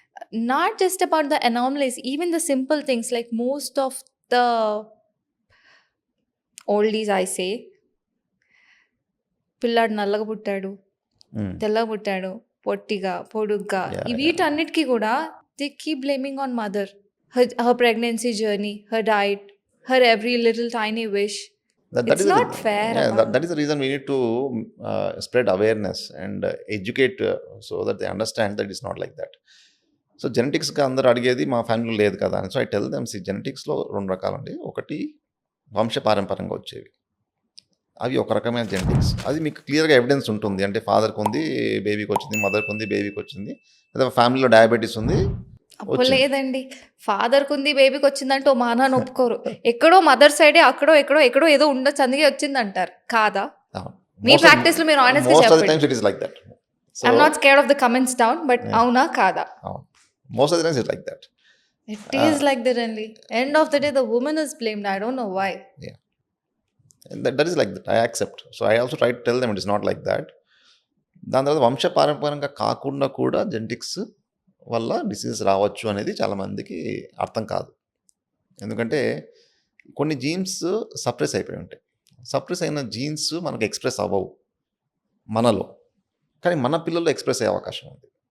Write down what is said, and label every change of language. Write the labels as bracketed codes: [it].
[en] Not just about the anomalies, even the simple things like most of the oldies, I say, [te] పిల్లాడు నల్లగా పుట్టాడు, తెల్లగా పుట్టాడు, పొట్టిగా, పొడుగ్గా, వీటన్నిటికీ కూడా [en] They keep blaming on mother. Her pregnancy journey, her diet, her every little tiny wish. It's not fair. Yeah, that is the reason we need to spread awareness and educate so that they understand that it's not like that. [te] So జెనెటిక్స్గా అందరూ అడిగేది మా ఫ్యామిలీలో లేదు కదా అని. [en] so I tell them, [te] జెనెటిక్స్లో 2 రకాలండి. ఒకటి వంశపారంపర్యంగా వచ్చేవి, అవి ఒక రకమైన జెనెటిక్స్. అది మీకు క్లియర్గా ఎవిడెన్స్ ఉంటుంది. అంటే ఫాదర్కి ఉంది, బేబీకి వచ్చింది, మదర్కి ఉంది, బేబీకి వచ్చింది, లేదా ఫ్యామిలీలో డయాబెటీస్ ఉంది. లేదండి, ఫాదర్కి ఉంది, బేబీకి వచ్చిందంటే ఓ మానాన్ని ఒప్పుకోరు. ఎక్కడో మదర్ సైడే అక్కడో ఎక్కడో ఏదో ఉండొచ్చు, అందుకే వచ్చింది అంటారు. కాదా? మీ ప్రాక్టీస్ లో మీరు ఆనెస్ట్గా చెప్పండి. [en] I'm not scared of the comments down, but [te] అవునా కాదా? [en] Most of the times it's like that. It is like that only. End of the day, the woman is blamed. I don't know why. Yeah. And that is like that. I accept. So I also try to tell them it is not like that. [te] దాని తర్వాత వంశపారంపర్యంగా కాకుండా కూడా genetics వల్ల diseases రావచ్చు అనేది చాలామందికి అర్థం కాదు. ఎందుకంటే కొన్ని జీన్స్ సప్రెస్ అయిపోయి ఉంటాయి. సప్రెస్ అయిన జీన్స్ మనకు ఎక్స్ప్రెస్ అవ్వవు మనలో, కానీ మన పిల్లల్లో ఎక్స్ప్రెస్ అయ్యే అవకాశం ఉంది.